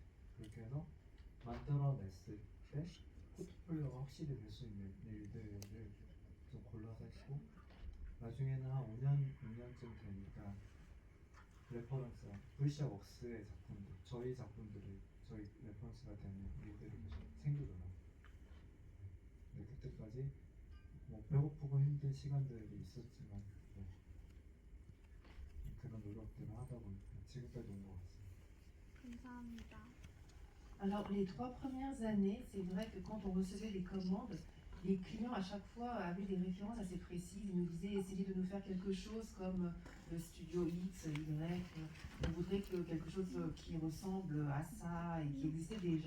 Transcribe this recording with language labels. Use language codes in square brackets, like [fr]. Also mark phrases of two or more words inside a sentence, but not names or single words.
[ko] 그렇게 해서 만들어냈을 때 포트폴리오가 확실히 될 수 있는 일들을 좀 골라서 했고 나중에는 한 6년쯤 되니까 레퍼런스랑 VCR 웍스의 작품들 저희 작품들이 저희 레퍼런스가 되는 일들이 계속 생기더라고요. 네, 그때까지 뭐 배고프고 힘든 시간들이 있었지만 네, 그런 노력들을 하다 보니까 지금까지 온 것 같습니다. 감사합니다. [fr] Alors les 3 premières années, c'est vrai que quand on recevait des commandes, les clients à chaque fois avaient des références assez précises. Ils nous disaient essayez de nous faire quelque chose comme le studio X, Y. On voudrait que quelque chose qui ressemble à ça et qui existait déjà.